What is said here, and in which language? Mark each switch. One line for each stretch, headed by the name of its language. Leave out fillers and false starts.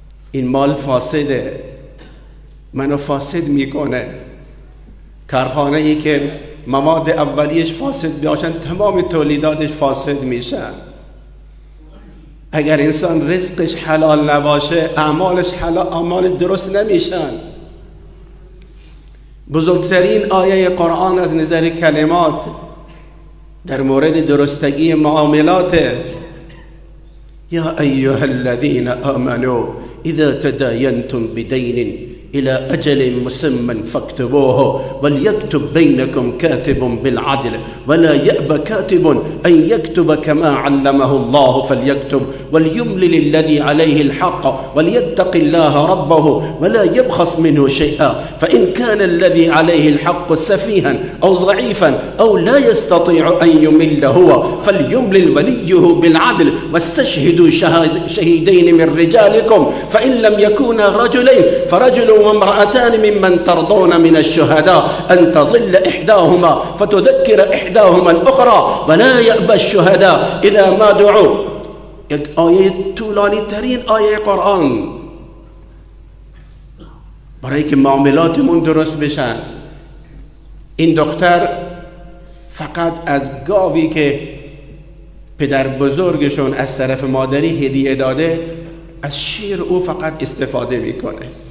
Persian: این مال فاسده، منو فاسد میکنه. کارخانه‌ای که مواد اولیش فاسد باشن تمام تولیداتش فاسد میشن. اگر انسان رزقش حلال نباشه اعمالش درست نمیشن. بزرگترین آیه قرآن از نظر کلمات در مورد درستگی معاملات
Arabic: یا ایها الذین آمنوا اذا تداینتم بدین الى اجل مسمى فاكتبوه وليكتب بينكم كاتب بالعدل ولا يأبى كاتب ان يكتب كما علمه الله فليكتب وليملل الذي عليه الحق وليتق الله ربه ولا يبخس منه شيئا فإن كان الذي عليه الحق سفيها أو ضعيفا أو لا يستطيع أن يمل هو فليملل وليه بالعدل واستشهدوا شهيدين من رجالكم فإن لم يكونا رجلين فرجل وامرأتان ممن ترضون من الشهداء أن تظل إحداهما فتذكر إحداهما الأخرى ولا يأبى الشهداء إذا ما دعوا.
Persian: یک آیه طولانی ترین آیه قرآن برای که معاملاتمون درست بشن. این دختر فقط از گاوی که پدر بزرگشون از طرف مادری هدیه داده از شیر او فقط استفاده میکنه.